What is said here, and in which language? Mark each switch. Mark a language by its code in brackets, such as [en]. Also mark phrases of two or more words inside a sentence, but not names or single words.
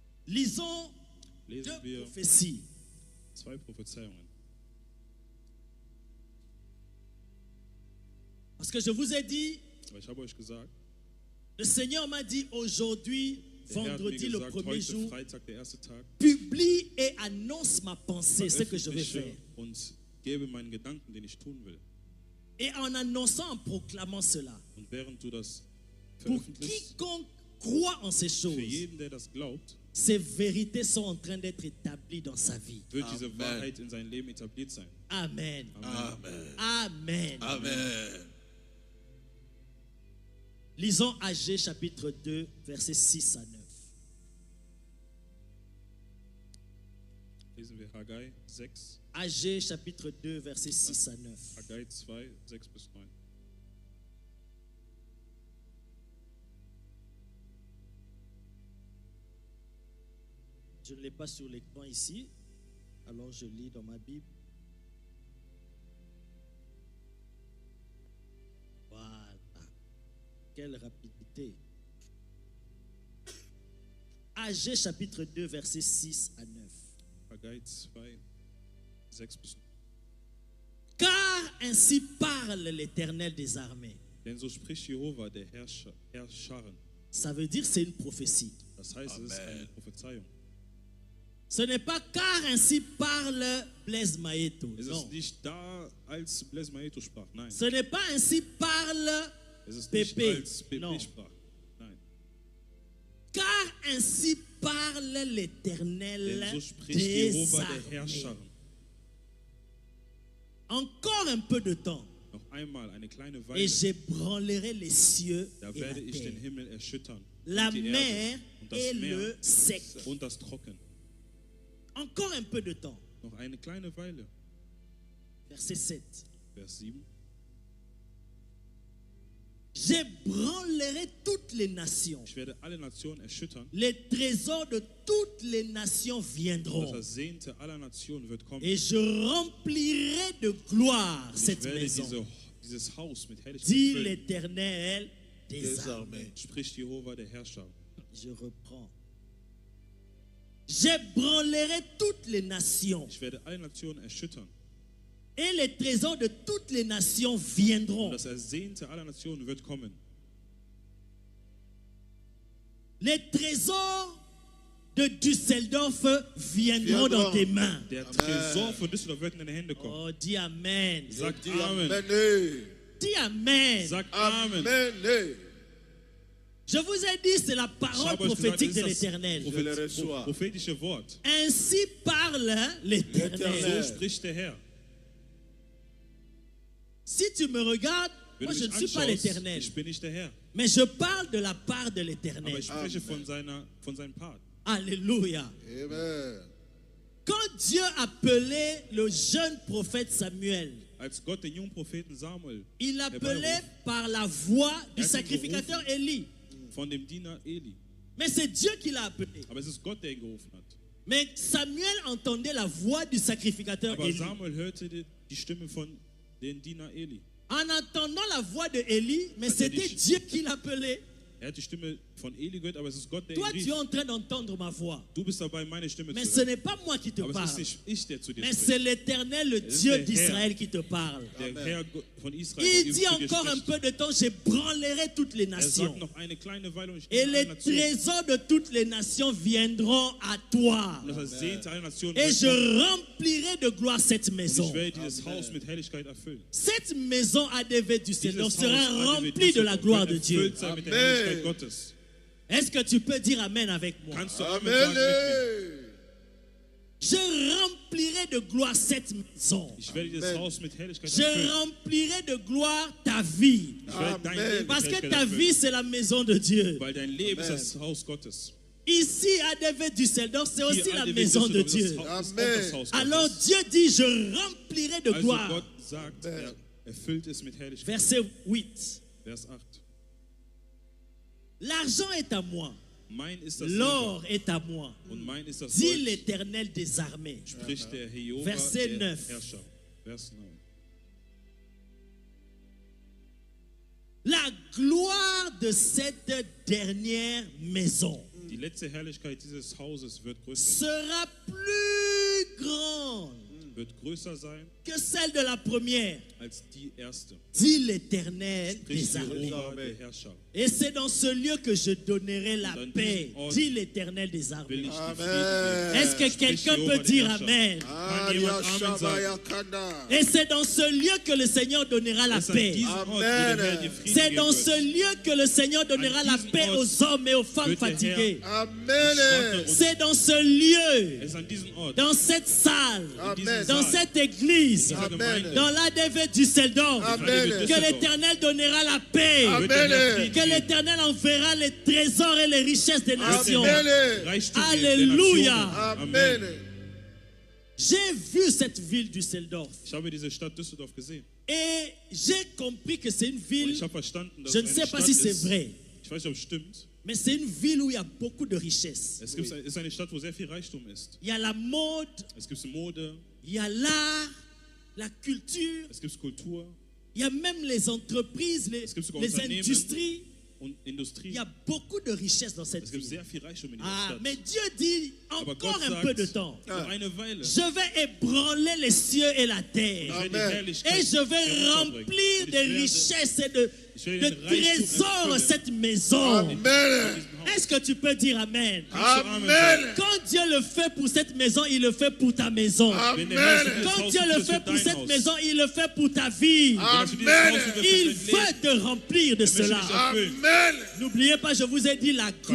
[fr] Lisons [de] lesen [fr] deux [de] wir [fr] prophéties. [de] zwei Prophezeiungen. [fr] Parce que je vous ai dit, [de] Aber ich habe euch gesagt, [fr] le Seigneur m'a dit aujourd'hui, [de] der Herr hat mir [fr] vendredi, le [de] gesagt, [fr] premier [de] heute [fr] jour, [de] Freitag, der erste Tag, [fr] publie et annonce ma pensée, ce que je vais [de] veröffentliche [fr] faire. [de] und gebe meinen Gedanken, den ich tun will. [fr] Et en annonçant, en proclamant cela, [de] Und während du das [fr] pour [de] veröffentlichst, [fr] quiconque croit en ces [de] für [fr] choses, [de] jeden, der das glaubt, [fr] ces vérités sont en train d'être établies dans sa vie. [de] wird diese [fr] Amen. [de] Wahrheit in sein Leben etabliert sein. [fr] Amen. Amen. Amen. Amen. Lisons Agé chapitre 2, versets 6 à 9. [de] Lesen wir Haggai 6, [fr] Agé chapitre 2, versets 6 à 9. [de] Haggai 2, 6 bis 9. [fr] Je ne l'ai pas sur l'écran ici, alors je lis dans ma Bible. Voilà. Quelle rapidité. Agé chapitre 2, versets 6 à 9. [de] Haggai 2, 6 bis 9. [fr] Car ainsi parle l'Éternel des armées. [de] Denn so spricht Jehova, der Herr Scharen. [fr] Ça veut dire c'est une prophétie. [de] Das heißt, es ist [fr] Amen. [de] eine Prophezeiung. [fr] Ce n'est pas car ainsi parle Blaise Maïto. [de] Es [fr] Non. [de] ist nicht da, als Blaise Maïto sprach. Nein. [fr] Ce n'est pas ainsi parle, [de] Es ist nicht [fr] Pepe. [de] als Pepe [fr] Non. [de] sprach. Nein. [fr] car ainsi parle l'Éternel [de] Denn so spricht [fr] des [de] Jehova, der Herr [fr] armées. [de] Scharen. [fr] Encore un peu de temps [de] Noch einmal eine kleine [fr] et [de] Weile, [fr] j'ébranlerai les cieux [de] da [fr] et la [de] werde ich den [fr] terre, [de] Himmel erschüttern. [fr] la [de] und die [fr] mer [de] Erde und das [fr] et [de] Meer [fr] le sec. [de] und das Trocken. [fr] Encore un peu de temps. [de] Noch eine kleine Weile. [fr] Verset 7. [de] Vers 7. [fr] J'ébranlerai toutes les nations. [de] Ich werde alle Nationen erschüttern. [fr] Les trésors de toutes les nations [de] Das [fr] viendront. [de] Ersehnte aller Nationen wird kommen. [fr] Et je remplirai de gloire [de] Ich [fr] cette [de] werde [fr] maison, [de] dieses Haus mit Herrlichkeit [fr] dit [de] füllen, [fr] l'Éternel des Des armées. armées. [de] spricht Jehova, der Herrscher. [fr] Je reprends. J'ébranlerai toutes les nations [de] Ich werde alle Nationen erschüttern. [fr] et les trésors de toutes les nations [de] Und [fr] viendront. [de] das Ersehnte aller Nationen wird kommen. [fr] Les trésors de Düsseldorf viendront dans tes mains. [de] Der Tresor von Düsseldorf wird in deine Hände kommen. [fr] Oh, dis Amen. [de] Sag [fr] Dis Amen. Amen. Dis Amen. [de] Sag Amen. Amen. [fr] Je vous ai dit, c'est la [de] Ich [fr] parole [de] habe euch gesagt, [fr] prophétique de [de] das ist [fr] l'Éternel. Je le reçois. [de] prophetische Wort. [fr] Ainsi parle l'Éternel. L'Éternel. [de] So spricht der Herr. [fr] Si tu me regardes, [de] Wenn [fr] moi [de] du [fr] je [de] mich [fr] ne suis pas [de] anschaust, [fr] l'Éternel, [de] ich bin nicht der Herr. [fr] mais je parle de la part de [de] Aber [fr] l'Éternel. [de] ich spreche [fr] Amen. [de] von seinem Part. [fr] Alléluia. [de] Amen. [fr] Quand Dieu appelait le jeune prophète Samuel, [de] Als Gott den jungen Propheten Samuel [fr] il l'appelait [de] herbeiruft, [fr] par la voix du [de] Er hat ihn [fr] sacrificateur [de] gerufen. [fr] Élie. [de] von dem Diener Eli. [fr] Mais c'est Dieu qui l'a appelé. [de] Aber es ist Gott, der ihn gerufen hat. [fr] Mais Samuel entendait la voix du sacrificateur [de] Aber [fr] Élie. [de] Samuel hörte die Stimme von dem Diener Eli. [fr] En entendant la voix de Élie, mais [de] Also [fr] c'était [de] die- [fr] Dieu qui l'appelait. [de] Er hat die Stimme von Eli gehört, aber es ist Gott, der [fr] Toi, [de] ihn [fr] tu es [de] rief. [fr] en train d'entendre ma voix. [de] Du bist dabei, meine Stimme [fr] Mais [de] zu [fr] ce [de] hören. [fr] n'est pas moi qui te [de] Aber es [fr] parle. [de] ist nicht ich, der zu dir [fr] Mais c'est [de] spricht. [fr] l'Éternel, le [de] ist [fr] Dieu [de] der Herr. [fr] d'Israël qui te parle. [de] Der [fr] Amen. [de] Herr von Israel, [fr] Il [de] der [fr] dit [de] zu dir [fr] encore un [de] spricht. [fr] peu de temps, j'ébranlerai toutes les [de] Er [fr] nations. [de] sagt noch eine kleine Weile und ich [fr] Et [de] nehme [fr] les [de] alle Nationen. [fr] trésors de toutes les nations viendront à toi. [de] Und das Ersehnte aller Nationen [fr] Et [de] wird [fr] je [de] kommen. [fr] remplirai de gloire cette [de] Und [fr] maison. [de] ich werde dieses Haus mit Herrlichkeit erfüllen. [fr] Cette maison ADV du Seigneur [de] Dieses [fr] sera [de] Haus [fr] remplie de la gloire de Dieu. [de] erfüllt sein mit der [fr] Amen. [de] Herrlichkeit Gottes. [fr] Est-ce que tu peux dire Amen avec moi? [de] Kannst du Amen sagen mit mir? [fr] Amen. Je remplirai de gloire cette maison. [de] Ich werde dieses [fr] Amen. [de] Haus mit Herrlichkeit [fr] Je [de] erfüllen. [fr] remplirai de gloire ta vie. [de] Ich werde dein [fr] Amen. [de] Leben mit [fr] Parce que [de] Herrlichkeit [fr] ta [de] erfüllen. [fr] vie, c'est la maison de Dieu. [de] Weil dein Leben ist [fr] Amen. [de] das Haus Gottes. [fr] Ici, ADV Düsseldorf, c'est aussi [de] Hier, [fr] la [de] ADW [fr] maison de [de] Düsseldorf ist [fr] Dieu. [de] das Haus- ist auch [fr] Amen. [de] das Haus [fr] Alors [de] Gottes. [fr] Dieu dit, je remplirai de [de] Also [fr] gloire. [de] Gott sagt, er erfüllt es mit Herrlichkeit. [fr] Verset 8. [de] Vers 8. [fr] L'argent est à moi. [de] Mein ist das [fr] L'or [de] Silber [fr] est à moi. [de] und mein ist das [fr] Dit [de] Gold, [fr] l'Éternel des armées. [de] spricht der Jehova, [fr] Verset [de] der [fr] 9. [de] Herrscher. Vers 9. [fr] La gloire de cette dernière maison. [de] Die letzte Herrlichkeit dieses Hauses wird größer, [fr] sera plus grande [de] wird größer sein [fr] que celle de la première, [de] als die erste. [fr] dit l'Éternel [de] Spricht [fr] des armées. [de] Jehova, der Herrscher. [fr] Et c'est dans ce lieu que je donnerai la Dans paix, [de] diesem Ort [fr] dit l'Éternel des [de] Will [fr] armées. [de] ich die [fr] Amen. [de] Frieden [fr] Est-ce que [de] Spricht [fr] quelqu'un [de] Jehova, [fr] peut [de] der [fr] dire [de] Herrscher. [fr] Amen? Aria Shabaya Kanda. Et c'est dans ce lieu que le Seigneur donnera la [de] Es ist an [fr] paix. [de] diesem Ort, wo der Herr dir Frieden [fr] C'est [de] geben [fr] dans ce [de] wird. [fr] lieu que le Seigneur donnera la paix aux hommes et aux femmes [de] wird der Herr [fr] fatigués. Amen. C'est dans ce lieu, Es ist an diesem Ort, dans cette salle, Amen. dans cette église, Amen. dans l'ADV Düsseldorf, Amen. que l'Éternel donnera la paix. Amen. [de] wird der Herr Frieden [fr] Que [de] geben. [fr] l'Éternel enverra les trésors et les richesses des nations. Amen. [de] Reichtum der [fr] Alléluia. [de] Nationen. [fr] Amen. J'ai vu cette ville Düsseldorf [de] Ich habe diese Stadt Düsseldorf gesehen. [fr] et j'ai compris que c'est une [de] Und [fr] ville, [de] ich habe verstanden, dass [fr] je [de] es [fr] ne [de] eine [fr] sais pas [de] Stadt [fr] si c'est [de] ist. [fr] vrai, [de] Ich weiß nicht, ob es stimmt. [fr] mais c'est une ville où il y a beaucoup de richesses. [de] Es ist eine Stadt, wo sehr viel Reichtum ist. [fr] Il y a la mode, [de] Es gibt Mode, [fr] il y a l'art, la culture, [de] es gibt Kultur [fr] il y a même les entreprises, [de] Es gibt sogar [fr] les [de] Unternehmen. [fr] industries. [de] und Industrie. [fr] Il y a beaucoup de richesses dans cette [de] Es gibt [fr] ville. [de] sehr viel Reichtum in dieser [fr] Ah, [de] Stadt. [fr] mais Dieu dit [de] Aber [fr] encore [de] Gott [fr] un peu de [de] sagt, [fr] temps. [de] noch eine Weile. [fr] Je vais ébranler les cieux et la [de] Ich [fr] terre. [de] werde die [fr] Amen. [de] Herrlichkeit [fr] Et je vais [de] herunterbringen. [fr] remplir [de] Und ich [fr] de [de] werde [fr] richesses et de [de] werde den Reichtum [fr] trésors [de] erfüllen. [fr] cette maison. Amen. [de] diesem Haus. [fr] Est-ce que tu peux dire Amen? Amen. Quand Dieu le fait pour cette maison, il le fait pour ta maison. [de] Wenn der Herr [fr] Amen. [de] dieses [fr] Quand [de] Haus [fr] Dieu [de] tut, [fr] le [de] das [fr] fait [de] wird [fr] pour [de] dein [fr] cette [de] Haus. [fr] maison, il le fait pour ta vie. [de] Wenn er für dieses [fr] Amen. [de] Haus tut, wird [fr] Il [de] er dein [fr] veut [de] Leben. [fr] te remplir de [de] Er möchte [fr] cela. [de] dich erfüllen. [fr] Amen. N'oubliez pas, je vous ai dit la [de] Vergiss